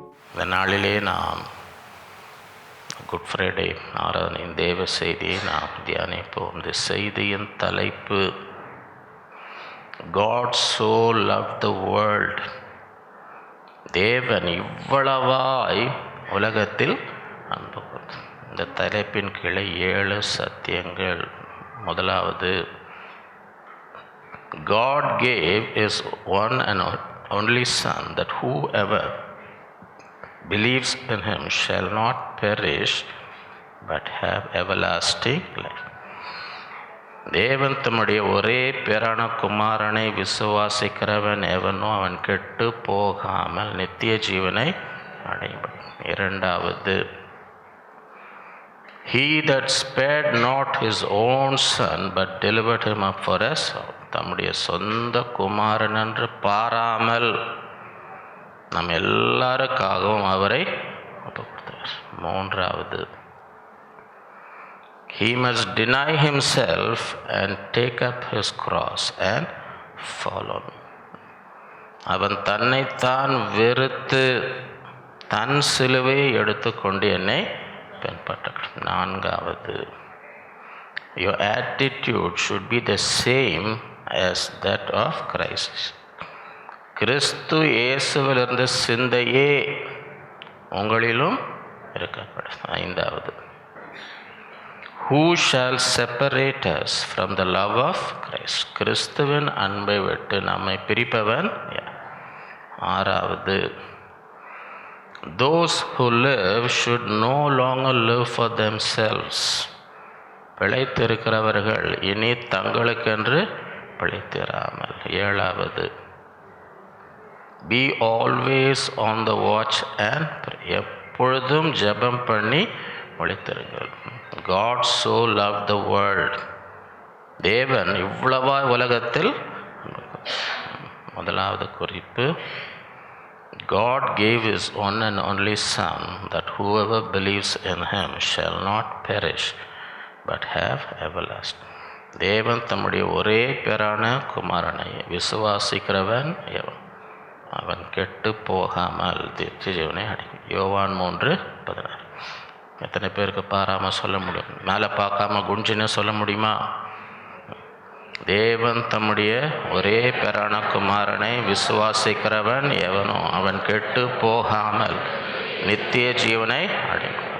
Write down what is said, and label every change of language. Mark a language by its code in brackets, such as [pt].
[ta] இந்த நாளிலே நாம் குட் ஃப்ரைடே ஆராதனையின் தேவ செய்தியை நாம் தியானிப்போம். [en] இந்த செய்தியின் தலைப்பு God so loved the world. [ta] தேவன் இவ்வளவாய் உலகத்தில் அன்பு கூர்ந்தார். இந்த தலைப்பின் கீழே 7 சத்தியங்கள். [en] முதலாவது, God gave His one and only Son, that whoever believes in Him shall not perish but have everlasting life. [ta] தேவன் தம்முடைய ஒரே பேரான குமாரனை விசுவாசிக்கிறவன் எவனோ அவன் கெட்டு போகாமல் நித்திய ஜீவனை அடைவான். [en] இரண்டாவது, He that spared not his own son but delivered him up for us, [ta] தம்முடைய சொந்த குமாரன் என்று பாராமல் நம் எல்லாருக்காகவும் அவரை ஒப்புக் கொடுத்தார். [en] மூன்றாவது, He must deny himself and take up his cross and follow me. [ta] அவன் தன்னைத்தான் வெறுத்து தன் சிலுவையை எடுத்துக்கொண்டு என்னை பின்பற்ற. [en] நான்காவது, Your attitude should be the same as that of Christ. [ta] கிறிஸ்து இயேசுவில் இருந்த சிந்தையே உங்களிலும் இருக்கக்கூடாது. [en] ஐந்தாவது, Who shall separate us from the love of Christ? [ta] கிறிஸ்துவின் அன்பை விட்டு நம்மை பிரிப்பவன் யார்? [en] ஆறாவது, Those who live should no longer live for themselves. [ta] பிழைத்திருக்கிறவர்கள் இனி தங்களுக்கென்று பிழைத்திராமல். [en] ஏழாவது, Be always on the watch and pray. [ta] எப்பொழுதும் ஜெபம் பண்ணி ஒளித்திருங்கள். [en] God so loved the world. [ta] தேவன் இவ்வளவாய் உலகத்தில். [en] முதலாவது குறிப்பு, God gave His one and only Son, that whoever believes in Him shall not perish but have everlasting. [ta] தேவன் தம்முடைய ஒரே பேரான குமாரனை விசுவாசிக்கிறவன் எவன் அவன் கெட்டு போகாமல் நித்திய ஜீவனை அடைவான். யோவான் 3:16. எத்தனை பேருக்கு பாராமல் சொல்ல முடியும்? மேலே பார்க்காம குஞ்சின்னு சொல்ல முடியுமா? தேவன் தம்முடைய ஒரே பேரான குமாரனை விசுவாசிக்கிறவன் எவனோ அவன் கெட்டு போகாமல் நித்திய ஜீவனை அடைவான்.